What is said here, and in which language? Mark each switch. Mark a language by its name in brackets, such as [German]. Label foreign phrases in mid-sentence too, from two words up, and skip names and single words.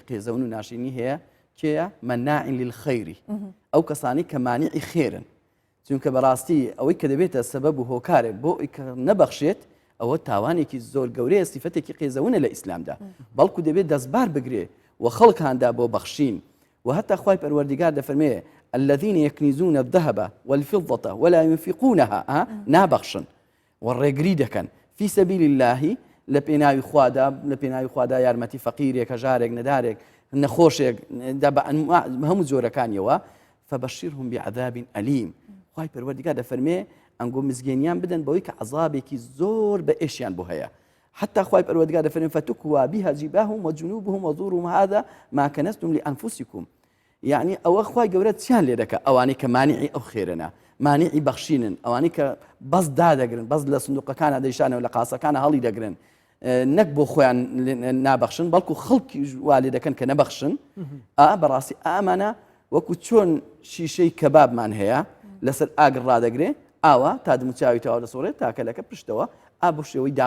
[Central Kurdish] قێزەون و ناشینی هەیە کێیە [Arabic] مەناع للخەیری [Central Kurdish] ئەو کەسانی کە مانعی خێرن چونکە بەڕاستی ئەوەی کە دەبێتە سەبەب و هۆکارێک بۆ کە نەبەخشێت ئەوە تاوانێکی زۆر گەورەیە سیفەتێکی قێزەونە لە ئیسلامدا بەڵکو دەبێت دەستبار بگرێ و خەڵکاندا بۆ بەخشین وحتى خوای پەروەردیگار دەفەرمێ [Arabic] الذين يكنزون الذهب والفضة ولا ينفقونها [Central Kurdish] نابخشن والڕێگری دەکەن [Arabic] في سبيل الله [Central Kurdish] لە پێناوی خوادا یارمەتی فەقیرێک هەژارێک نەدارێک نەخۆشێک هەموو جۆرەکانیەوە [Arabic] فبشرهم بعذاب أليم [Central Kurdish] خوای پەروەردیگار دەفەرمێ ئەنگۆ مزگەنیان بدەن بەوەی کە عەذابێکی زۆر بە ئێشیان بۆ هەیە حتى خوای پەروەردیگار دەفەرمێ [Arabic] فتكوى بها جباههم وجنوبهم وظهورهم هذا ما كنزتم لأنفسكم [Central Kurdish] يعني ئەوە خوای گەورە چیان لێ دەکە ئەوانەی کە مانعی ئەو خێرنە مانعی بەخشینن ئەوانەی کە بەس دادەگرن بەس لە سندوقەکانە دەیشانەوە لە قاسەکانە هەڵی دەگرن نەک بۆ خۆیان نابەخشن بەڵکو خەڵکی وا لێ دەکەن کە نەبەخشن بەڕاستی ئامانە وەکو چۆن شیشەی کەبابمان هەیە لەسەر ئاگر ڕادەگرێ ئاوا تا دموچاوی تەواو دەسۆڕێت تاکەلەکە پشتەوە بۆ شێوەی داغ